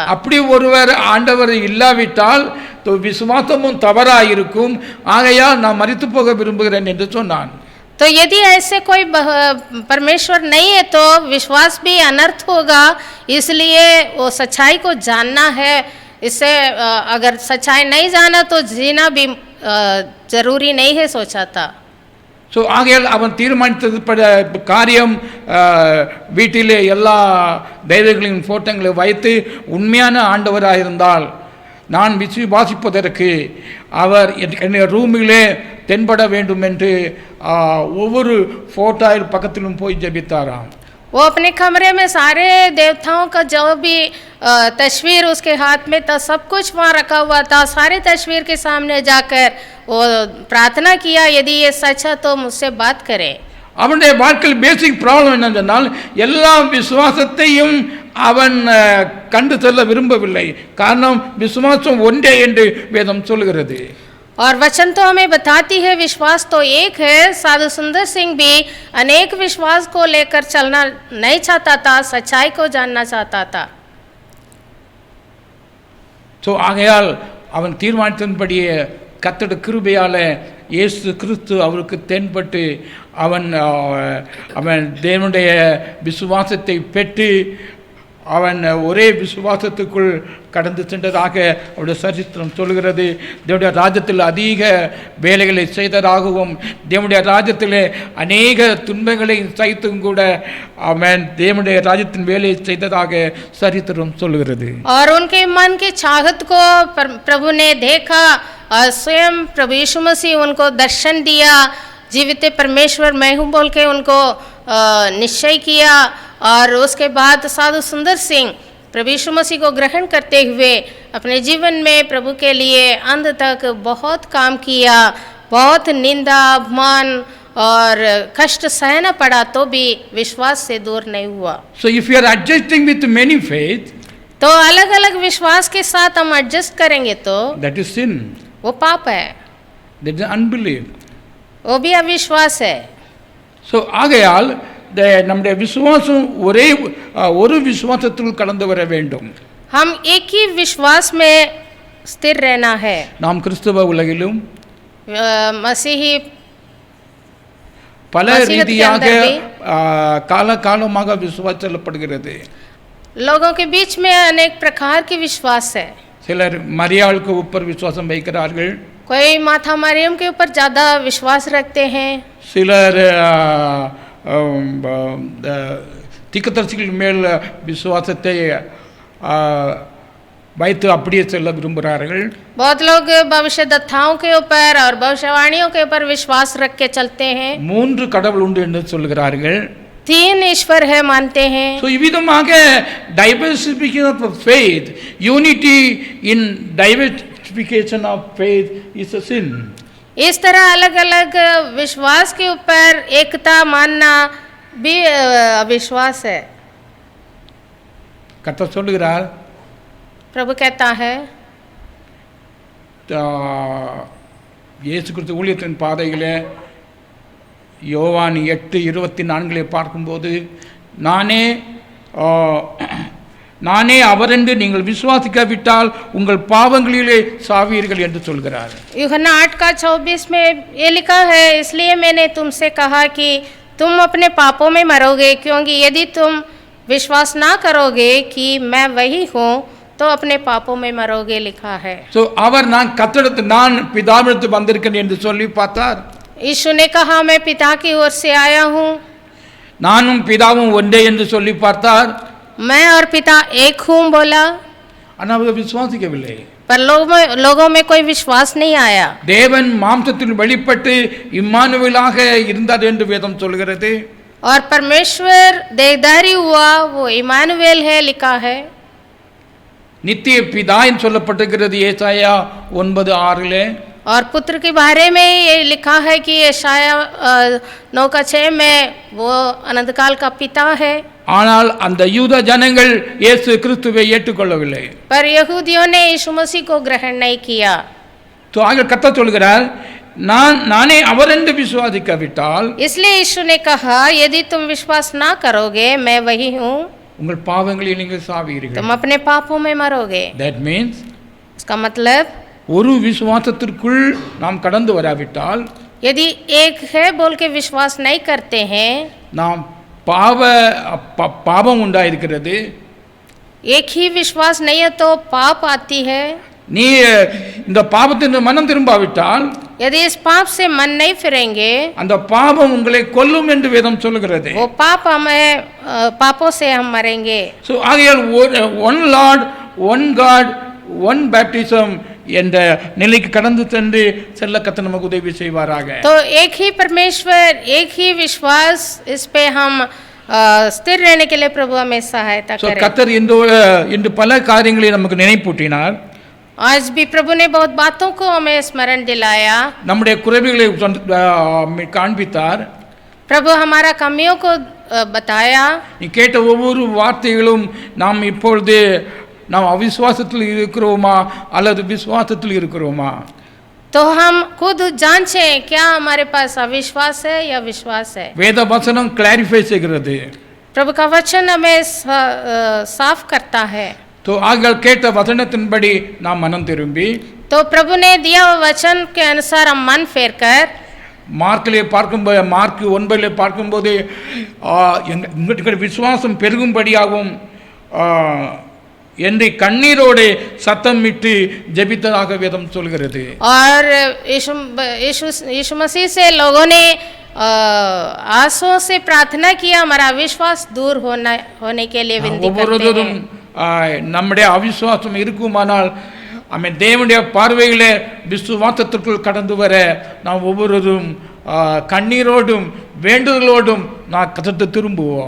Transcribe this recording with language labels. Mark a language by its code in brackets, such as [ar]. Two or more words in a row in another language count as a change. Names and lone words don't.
[ta] அப்படி ஒருவர் ஆண்டவர் இல்லாவிட்டால் விசுவாசமும் தவறா இருக்கும், ஆகையால் நான் மரித்து போக விரும்புகிறேன் என்று சொன்னான். [hi] तो यदि ऐसे कोई परमेश्वर नहीं है तो विश्वास भी अनर्थ होगा, इसलिए वो सच्चाई को जानना है. इससे अगर सच्चाई नहीं जाना तो जीना भी जरूरी नहीं है, सोचा था. [ta] ஸோ ஆகையால் அவன் தீர்மானித்தது காரியம் வீட்டிலே எல்லா தெய்வங்களின் ஃபோட்டோங்களை வைத்து உண்மையான ஆண்டவராக இருந்தால் நான் விசுவாசிப்பதற்கு அவர் என்னுடைய ரூமிலே தென்பட வேண்டும் என்று ஒவ்வொரு ஃபோட்டோ பக்கத்திலும் போய் ஜெபித்தாராம். [hi] वो अपने कमरे में सारे देवताओं का जो भी तस्वीर उसके हाथ में था, सब कुछ वहाँ रखा हुआ था. सारे तस्वीर के सामने जाकर वो प्रार्थना किया, यदि ये सच है तो मुझसे बात करें. [ta] அவனுடைய வாழ்க்கையில் [en] basic problem [ta] என்னன்னு சொன்னால் எல்லா விசுவாசத்தையும் அவன் கண்டு செல்ல விரும்பவில்லை. காரணம் விசுவாசம் ஒன்றே என்று வேதம் சொல்கிறது. [hi] और वचन तो हमें बताती है विश्वास तो एक है. साधु सुंदर सिंह भी अनेक विश्वास को लेकर चलना नहीं चाहता था, सच्चाई को जानना चाहता था. ஸோ ஆகையால் அவன் தீர்மானித்தபடியே கர்த்தருடைய கிருபையால் இயேசு கிறிஸ்து அவருக்கு தென்பட்டு அவன் தேவனுடைய விசுவாசத்தை பெற்று அவன் ஒரே விசுவாசத்துக்குள் கடந்து சென்றதாக அவருடைய சரித்திரம் சொல்கிறது. தேவனுடைய ராஜ்யத்தில் அதிக வேலைகளை செய்ததாகவும் தேவனுடைய ராஜ்யத்தில் அநேக துன்பங்களை சகித்தும் கூட அவன் தேவனுடைய ராஜ்யத்தின் வேலையை செய்ததாக சரித்திரம் சொல்கிறது. और उनके मन की चाहत को प्रभु ने देखा और स्वयं प्रभु यीशु मसीह उनको दर्शन दिया. जीवित परमेश्वर मैं हूँ बोल के उनको निश्चय किया. और उसके बाद साधु सुंदर सिंह प्रभु यीशु मसीह को ग्रहण करते हुए अपने जीवन में प्रभु के लिए अंत तक बहुत काम किया. बहुत निंदा, अपमान और कष्ट सहना पड़ा तो भी विश्वास से दूर नहीं हुआ. [en] So if you are adjusting with many faith, [hi] तो अलग अलग विश्वास के साथ हम एडजस्ट करेंगे तो [en] that is sin, [hi] वो पाप है, [en] that is unbelief. [hi] वो भी अविश्वास है. [ta] ஸோ ஆகையால் நம்முடைய விசுவாசம் ஒரு விசுவாசத்தில் கடந்து வர வேண்டும். [hi] हम एक ही विश्वास में स्थिर रहना है. [ta] நாம் கிறிஸ்தவ உலகிலும் [hi] मसीही [ta] பல ரீதியாக காலகாலமாக விசுவாசிக்கப்படுகிறது. [hi] लोगों के बीच में अनेक प्रकार के विश्वास है. [ta] சிலர் மரியாளுக்கு ऊपर விசுவாசம் வைக்கிறார்கள். [hi] कोई माता मरियम के ऊपर ज़्यादा विश्वास रखते हैं. [ta] சிலர் தீர்க்கதரிசிகள் மேல் விசுவாசத்தை வைத்து அப்படியே செல்ல விரும்புகிறார்கள். [hi] बहुत लोग भविष्यद्वक्ताओं के ऊपर और भविष्यवाणियों के ऊपर विश्वास रख के चलते हैं. [ta] 3 கடவுள் உண்டு என்று சொல்கிறார்கள். [hi] 3 ईश्वर है मानते हैं. [en] ஸோ இவ்விதமாக diversification of faith, unity in diversification of faith is a sin. [hi] इस तरह अलग अलग विश्वास के ऊपर एकता मानना भी अविश्वास है. [ta] கர்த்தர் சொல்லுகிறார், [hi] प्रभु कहता है [ta] இயேசு கிறிஸ்து ஊழியத்தின் பாதையில் யோவான் 8:24 பார்க்கும்போது நானே அவரென்று நீங்கள் விசுவாசிக்காவிட்டால் உங்கள் பாவங்களிலே சாவீர்கள் என்று சொல்கிறார். [hi] यूहन्ना 8:24 में ये लिखा है, इसलिए मैंने तुमसे कहा कि तुम अपने पापों में मरोगे, क्योंकि यदि तुम विश्वास ना करोगे कि मैं वही हूँ तो अपने पापों में मरोगे लिखा है. [ta] ஸோ அவர் நான் பிதாவிடத்து வந்திருக்கேன் என்று சொல்லி பார்த்தார். [hi] यीशु ने कहा मैं पिता की ओर से आया हूँ. [ta] நானும் பிதாவும் ஒன்றே என்று சொல்லி பார்த்தார். [hi] मैं और पिता एक हूँ बोला. [ta] ஆனால் அவர் விசுவாசிக்கவில்லை. [hi] पर लोगों में कोई विश्वास नहीं आया. [ta] தேவன் மாம்சத்தில் வெளிப்பட்டு இம்மானுவேலாக இருந்தார் என்று வேதம் சொல்கிறது. [hi] और परमेश्वर देहधारी हुआ, वो इमानुवेल है लिखा है. [ta] நித்திய பிதா என்று சொல்லப்பட்டிருக்கிறது ஏசாயா 9:6. [hi] और पुत्र के बारे में ये लिखा है कि यशाया 9:6 में वो अनंत काल का पिता है. [ta] ஆனால் அந்த யூத ஜனங்கள் இயேசு கிறிஸ்துவை ஏற்றுக்கொள்ளவில்லை. [hi] पर यहूदियों ने यीशु मसीह को ग्रहण नहीं किया. तो आगे [ta] கர்த்தர் சொல்கிறார், நானே அவரென்று விசுவாசிக்காவிட்டால், [hi] इसलिए यीशु ने कहा यदि तुम विश्वास ना करोगे मैं वही हूँ, [ta] உங்கள் பாவங்களில் நீங்கள் சாவீர்கள். [hi] तुम अपने पापों में मरोगे. [en] that means [hi] इसका मतलब [ta] ஒரு விசுவாசத்திற்குள் நாம் கடந்து வராவிட்டால், [hi] यदि एक है बोल के विश्वास नहीं करते हैं, [ta] நாம் பாவம் உண்டாயிருக்கிறது. [hi] एक ही विश्वास नहीं है तो पाप आती है. [ta] நீ இந்த பாவத்தின் மனம் திரும்பாவிட்டால், [hi] यदि इस पाप से मन नहीं फिरेंगे, [ta] அந்த பாவம் உங்களை கொல்லும் என்று வேதம் சொல்கிறது. [hi] वो पाप हमें पापों से हम मरेंगे. [ta] ஸோ ஆகையால் [en] one Lord, one God, one baptism [ta] என்ற நிலைக்கு கடந்து செல்ல கர்த்தர் நமக்கு உதவி செய்வாராக. [hi] तो एक ही परमेश्वर, एक ही विश्वास, इस पे हम स्थिर रहने के लिए प्रभु हमें सहायता करें. [ta] கர்த்தர் இன்று பல காரியங்களை நமக்கு நினைப்பூட்டினார். [hi] आज भी प्रभु ने बहुत बातों को हमें स्मरण दिलाया. [ta] நம்முடைய குறைவுகளை காண்பித்தார். [hi] प्रभु हमारा कमियों को बताया। [ta] நீ கேட்ட ஒவ்வொரு வார்த்தைகளும் நாம் இப்பொழுது நாம் அவிசுவாசத்தில் இருக்கிறோமா அல்லது விசுவாசத்தில் இருக்கிறோமா? [hi] तो हम खुद जांचें क्या हमारे पास अविश्वास है या विश्वास है। [ta] வேத வசனம் கிளாரிஃபை செய்கிறது. [hi] प्रभु का वचन हमें साफ करता है। तो आगे [ta] கேட்ட வசனத்தின்படி நாம் மனம் திரும்பி [hi] तो प्रभु ने दिया हुआ वचन के अनुसार हम मन फेर कर [ta] மார்க்கிலே பார்க்கும்போது மார்க் 9 பார்க்கும்போது எங்களுடைய விசுவாசம் பெருகும்படியாகவும் என்று கண்ணீரோடு சத்தமிட்டு ஜெபித்ததாக வேதம் சொல்கிறது. [hi] और यीशु मसीह से लोगों ने आंसुओं से प्रार्थना किया, हमारा अविश्वास दूर होने के लिए विनती करते हैं। [ta] நம்முடைய அவிசுவாசம் இருக்குமானால் ஆமென் தேவனுடைய பார்வையிலே விசுவாசத்திற்குள் கடந்து வர நாம் ஒவ்வொருவரும் கண்ணீரோடும் வேண்டுதலோடும் நான் கர்த்தருக்கு திரும்புவோம்.